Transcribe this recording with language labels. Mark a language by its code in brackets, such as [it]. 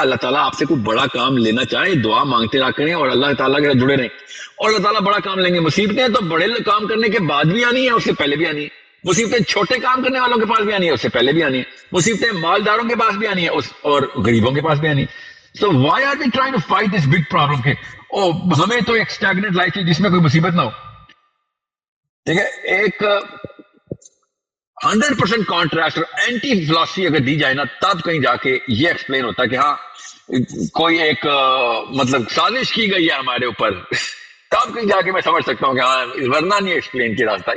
[ur] اللہ تعالیٰ آپ سے کوئی بڑا کام لینا چاہے دعا مانگتے رہا کریں اور اللہ تعالیٰ کے ساتھ جڑے رہیں, اور اللہ تعالیٰ بڑا کام لیں گے. مصیبتیں تو بڑے کام کرنے کے بعد بھی آنی ہے, اس سے پہلے بھی آنی ہے. مصیبتیں چھوٹے کام کرنے والوں کے پاس بھی آنی ہے, اس سے پہلے بھی آنی ہے. مصیبتیں مالداروں کے پاس بھی آنی ہے اور غریبوں کے پاس بھی آنی ہے. [en] So why are we trying to fight this big problem [ur] کہ ہمیں تو ایک stagnant life ہے جس میں کوئی مصیبت نہ ہو. ٹھیک ہے, ایک 100% کانٹراسٹ اور اینٹی فلاسفی اگر دی جائے نا تب کہیں جا کے یہ ایکسپلین ہوتا ہے کہ ہاں کوئی ایک مطلب سازش کی گئی ہے ہمارے اوپر, تب کہیں جا کے میں سمجھ سکتا ہوں کہ ہاں ورنہ نہیں ایکسپلین کیا راستہ.